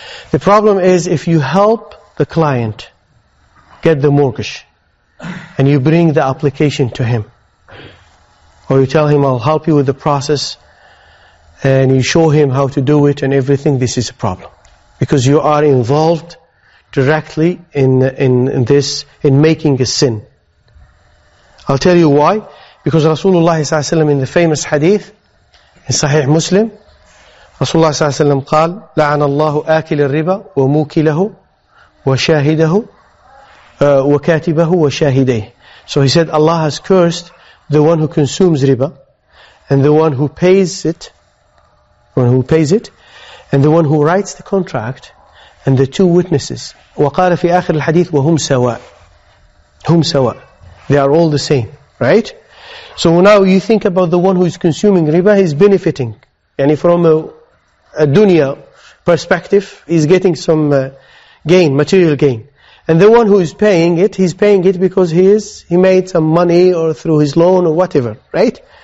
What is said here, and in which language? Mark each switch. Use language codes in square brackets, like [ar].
[en] The problem is if you help the client get the mortgage, and you bring the application to him, or you tell him, I'll help you with the process, and you show him how to do it and everything, this is a problem. Because you are involved directly in making a sin. I'll tell you why. Because Rasulullah ﷺ in the famous hadith, in Sahih Muslim, Rasulullah ﷺ [ar] قال لعن الله آكل الربا وموكله وشاهده وكاتبه وشاهديه. [en] So he said Allah has cursed the one who consumes riba, and the one who pays it, and the one who writes the contract, and the two witnesses. [ar] وقال في آخر الحديث وهم سواء. هم سواء. [en] They are all the same, right? So now you think about the one who is consuming riba, he's benefiting. And from a dunya perspective, he's getting some gain, material gain. And the one who is paying it, he's paying it because he made some money or through his loan or whatever, right?